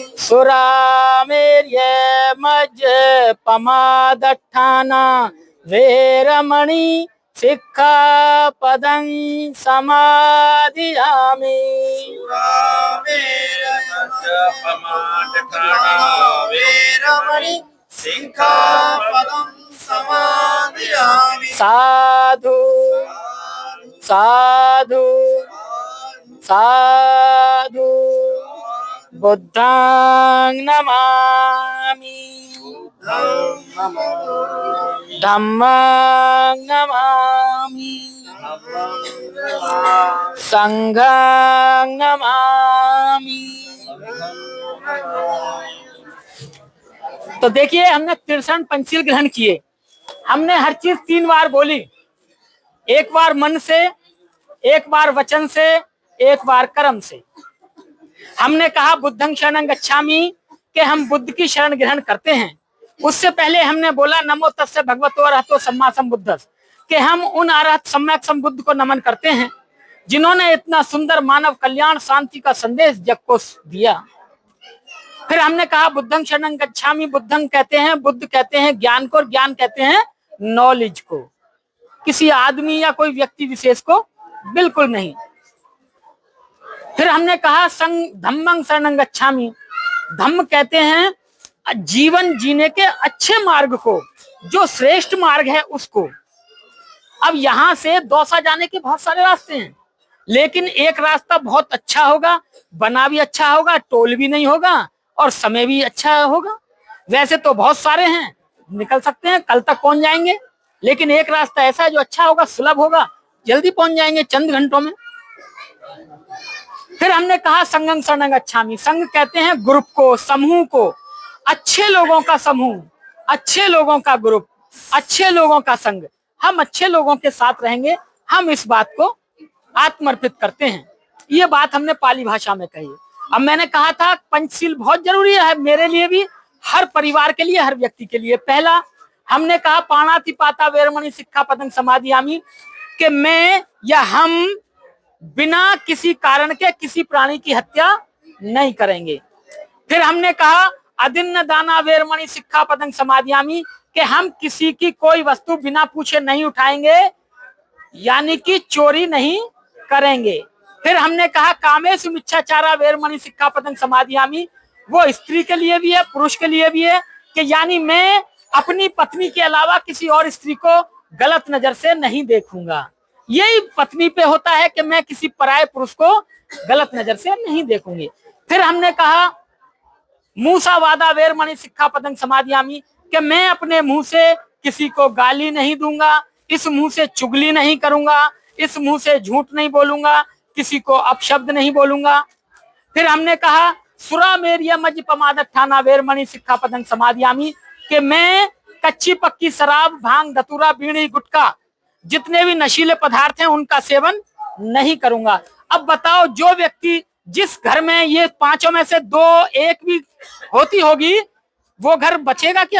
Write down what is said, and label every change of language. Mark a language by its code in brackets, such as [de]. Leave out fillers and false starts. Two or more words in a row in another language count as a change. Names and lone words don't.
[pi] सुरामेर्य मज्जपमादट्ठाना वेरमणि सिक्खापदं समादयामि वेरमणि सिक्खापदं समादयामि साधु साधु साधु बुद्धं नमामि धम्मं नमामि संघं नमामि। [hi] तो देखिए हमने 63 पंचशील ग्रहण किए। हमने हर चीज 3 बार बोली, एक बार मन से, एक बार वचन से, एक बार कर्म से। हमने कहा [pi] बुद्धं शरणं गच्छामि [hi] कि हम बुद्ध की शरण ग्रहण करते हैं। उससे पहले हमने बोला [pi] नमो तस्से भगवतो अरहतो सम्मा सम्बुद्धस्स [hi] कि हम उन अरहत सम्यक सम्बुद्ध को नमन करते हैं जिन्होंने इतना सुंदर मानव कल्याण शांति का संदेश जग को दिया। फिर हमने कहा [pi] बुद्धं शरणं गच्छामि, [hi] बुद्धं कहते हैं, बुद्ध कहते हैं ज्ञान को, और ज्ञान कहते हैं नॉलेज को, किसी आदमी या कोई व्यक्ति विशेष को बिल्कुल नहीं। फिर हमने कहा [pi] धम्मं शरणं गच्छामि, [hi] धम्म कहते हैं जीवन जीने के अच्छे मार्ग को, जो श्रेष्ठ मार्ग है उसको। अब यहां से दौसा जाने के बहुत सारे रास्ते हैं, लेकिन एक रास्ता बहुत अच्छा होगा, बना भी अच्छा होगा, टोल भी नहीं होगा और समय भी अच्छा होगा। वैसे तो बहुत सारे हैं, निकल सकते हैं, कल तक पहुंच जाएंगे, लेकिन एक रास्ता ऐसा है जो अच्छा होगा, सुलभ होगा, जल्दी पहुंच जाएंगे चंद घंटों में। फिर हमने कहा [pi] संघं शरणं गच्छामि, [hi] संघ कहते हैं ग्रुप को, समूह को, अच्छे लोगों का समूह, अच्छे लोगों का ग्रुप, अच्छे लोगों का संघ। हम अच्छे लोगों के साथ रहेंगे, हम इस बात को आत्मर्पित करते हैं। ये बात हमने पाली भाषा में कही। अब मैंने कहा था पंचशील बहुत जरूरी है मेरे लिए भी, हर परिवार के लिए, हर व्यक्ति के लिए। पहला हमने कहा [pi] पाणातिपाता वेरमणि सिक्खापदं समादयामि [hi] कि मैं या हम बिना किसी कारण के किसी प्राणी की हत्या नहीं करेंगे। फिर हमने कहा [pi] अदिन्न दाना वेरमणि सिक्खापदं समादयामि [hi] कि हम किसी की कोई वस्तु बिना पूछे नहीं उठाएंगे, यानी कि चोरी नहीं करेंगे। फिर हमने कहा [pi] कामेषु मिच्छाचारा वेरमणि सिक्खापदं समादयामि, [hi] वो स्त्री के लिए भी है, पुरुष के लिए भी है कि यानी मैं अपनी पत्नी के अलावा किसी और स्त्री को गलत नजर से नहीं देखूंगा। यही पत्नी पे होता है कि मैं किसी पराये पुरुष को गलत नजर से नहीं देखूंगी। फिर हमने कहा [pi] मूसावादा वेरमणि सिक्खापदं समादयामि [hi] कि मैं अपने मुंह से किसी को गाली नहीं दूंगा, इस मुंह से चुगली नहीं करूंगा, इस मुंह से झूठ नहीं बोलूंगा, किसी को अपशब्द नहीं बोलूंगा। फिर हमने कहा [pi] सुरामेर्य मज्जपमादट्ठाना वेरमणि सिक्खापदं समादयामि [hi] कि मैं कच्ची पक्की शराब, भांग, धतूरा, बीड़ी, गुटखा, जितने भी नशीले पदार्थ हैं उनका सेवन नहीं करूंगा। अब बताओ जो व्यक्ति जिस घर में ये पांचों में से 2-1 भी होती होगी, वो घर बचेगा क्या?